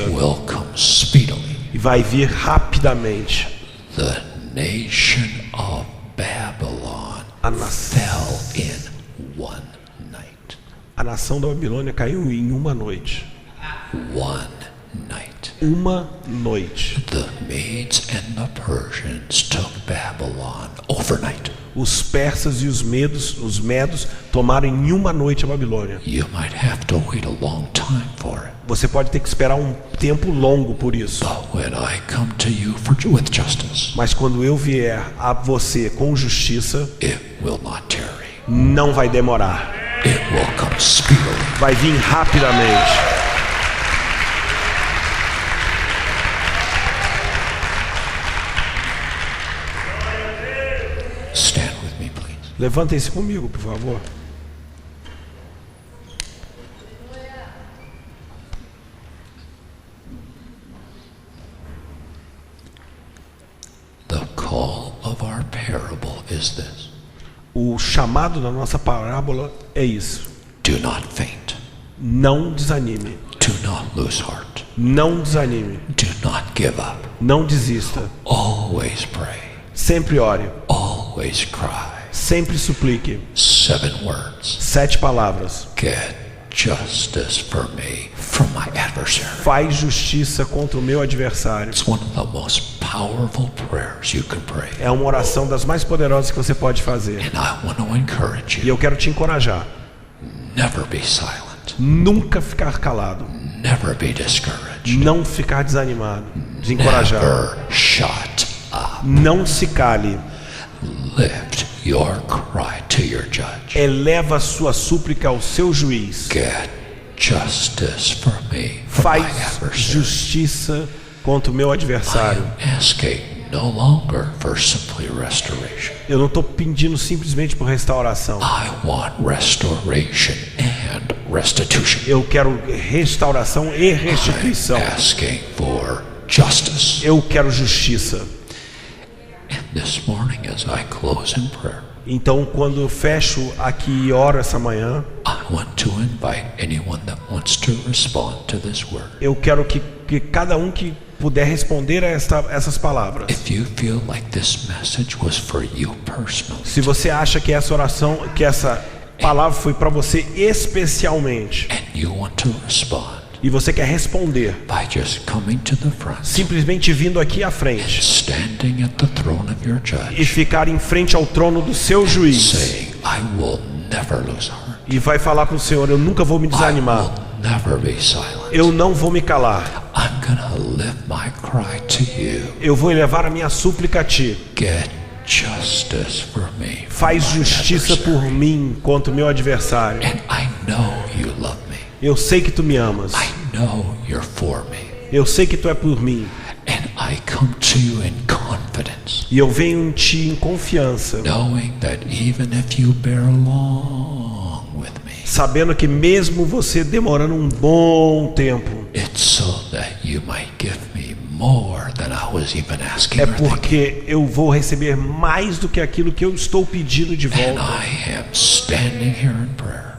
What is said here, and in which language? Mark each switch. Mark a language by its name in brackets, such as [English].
[English] will come speedily. [Portuguese] e vai vir rapidamente, [English] The nation of Babylon [Portuguese] a nação [English] fell in one night. [Portuguese] A nação da Babilônia caiu em uma noite. [English] One night. [Portuguese] Uma noite. [English] The Medes and the Persians took Babylon overnight. [Portuguese] Os persas e os medos tomaram em uma noite a Babilônia. [English] You might have to wait a long time for it. [Portuguese] Você pode ter que esperar um tempo longo por isso. [English] But when I come to you with justice, [Portuguese] Mas quando eu vier a você com justiça, [English] it will not tarry. [Portuguese] não vai demorar. [English] It will come speedily. [Portuguese] Vai vir rapidamente. [English] Stand with me, please. [Portuguese] Levantem-se comigo, por favor. [English] The call of our parable is this: [Portuguese] O chamado da nossa parábola é isso. [English] do not faint, [Portuguese] Não desanime. [English] do not lose heart, [Portuguese] Não desanime. [English] do not give up. [Portuguese] Não desista. [English] Always pray, [Portuguese] Sempre ore. [English] always cry. [Portuguese] Sempre suplique. [English] 7 words: [Portuguese] 7 palavras. [English] get justice for me from my adversary. [Portuguese] Faz justiça contra o meu adversário. [English] It's one of the most powerful prayers you can pray. [Portuguese] É uma oração das mais poderosas que você pode fazer. [English] And I want to encourage [Portuguese] E [English] you, [Portuguese] eu quero te encorajar. [English] never be silent, [Portuguese] Nunca ficar calado. [English] never be discouraged, [Portuguese] Não ficar desanimado. Desencorajado. [English] never shut up. [Portuguese] Não se cale. [English] Lift your cry to your judge. [Portuguese] Eleva a sua súplica ao seu juiz. [English] Get justice for me from my [Portuguese] Faz [English] adversary. [Portuguese] justiça contra o meu [English] I [Portuguese] adversário. [English] am asking no longer for simply restoration. [Portuguese] Eu não estou pedindo simplesmente por restauração. [English] I want restoration and restitution. [Portuguese] Eu quero restauração e restituição. [English] I'm asking for justice. [Portuguese] Eu quero justiça. [English] And this morning, as I close in prayer, [Portuguese] Então, quando eu fecho aqui e oro essa manhã, [English] I want to invite anyone that wants to respond to this word. [Portuguese] eu quero que cada um que puder responder a essas palavras. [English] If you feel like this message was for you personally, [Portuguese] Se você acha que essa oração, que essa palavra foi para você especialmente, [English] and you want to respond [Portuguese] e você quer responder, [English] by just coming to the front, [Portuguese] simplesmente vindo aqui à frente [English] standing at the throne of your [Portuguese] e [English] judge, [Portuguese] ficar em frente ao trono do seu juiz [English] saying, I will never lose heart. [Portuguese] e vai falar para o Senhor: eu nunca vou me [English] I [Portuguese] desanimar, [English] will never be silent. [Portuguese] eu não vou me calar, [English] I'm gonna lift my cry to you. [Portuguese] eu vou elevar a minha súplica a ti. [English] Get justice for me. [Portuguese] Faz justiça por mim contra o meu adversário. [English] And I know you love me. [Portuguese] Eu sei que tu me amas. [English] I know you're for me. [Portuguese] Eu sei que tu é por mim. [English] And I come to you in confidence, [Portuguese] E eu venho em ti em confiança, [English] knowing that even if you bear long with me, [Portuguese] sabendo que mesmo você demorando um bom tempo, [English] it's so that you might give me more than I was even asking [Portuguese] é [English] or thinking. [Portuguese] porque eu vou receber mais do que aquilo que eu estou pedindo de [English] And [Portuguese] volta. [English] I am standing here in prayer